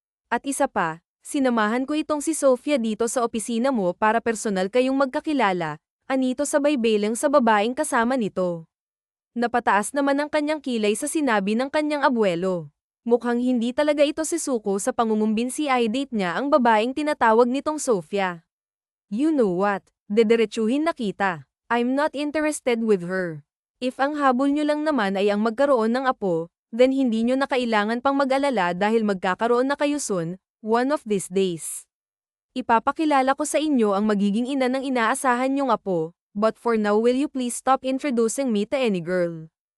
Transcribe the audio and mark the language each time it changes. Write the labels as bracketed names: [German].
[Filipino] At isa pa, sinamahan ko itong si Sofia dito sa opisina mo para personal kayong magkakilala, anito sabay belang sa babaeng kasama nito. Napataas naman ang kanyang kilay sa sinabi ng kanyang abuelo. Mukhang hindi talaga ito si Suko sa pangungumbinsi i-date niya ang babaeng tinatawag nitong Sofia. [English] You know what? [Filipino] Dederechuhin na kita. [English] I'm not interested with her. [Filipino] If ang habol nyo lang naman ay ang magkaroon ng apo, then hindi nyo na kailangan pang mag-alala dahil magkakaroon na kayo soon, [English] one of these days. [Filipino] Ipapakilala ko sa inyo ang magiging ina ng inaasahan nyong apo, [English] but for now will you please stop introducing me to any girl?